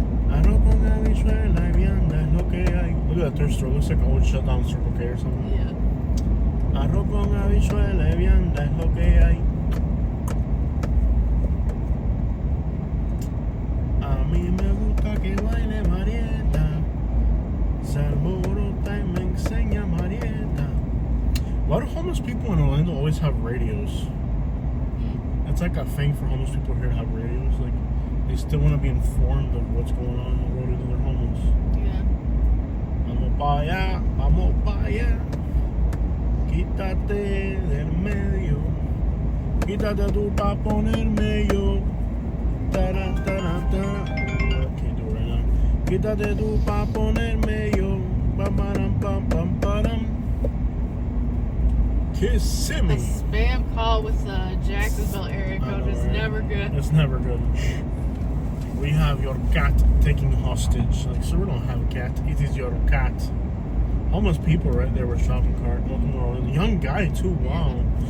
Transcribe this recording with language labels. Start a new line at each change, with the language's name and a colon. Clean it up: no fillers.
Spanish: Arroz con habichuela y vianda es lo que hay.
English: Look at that thrift store. Looks like an old shut down Circle K or something. Yeah.
Spanish: Arroz con habichuela y vianda es lo que hay. A mí me gusta que baile Marieta. Se alborota y me enseña Marieta.
English: Why do homeless people in Orlando always have radios? It's like a thing for homeless people here to have radios. Like, they still want to be informed of what's going on in the world even though they're homeless. Yeah.
Spanish: Vamos pa' allá, vamos pa' allá. Quítate del medio. Quítate tú pa' ponerme yo. Taran, taran, taran.
English: I can't do it right now.
Spanish: Quítate tú pa' ponerme yo. Pam, pam, pam, pam, pam.
English: Kissimmee. A spam call with the Jacksonville area code is never good. It's never good. We have your cat taking hostage. Like, so we don't have a cat. It is your cat. Homeless people right there with a shopping cart. Welcome to Orlando. Young guy too. Wow.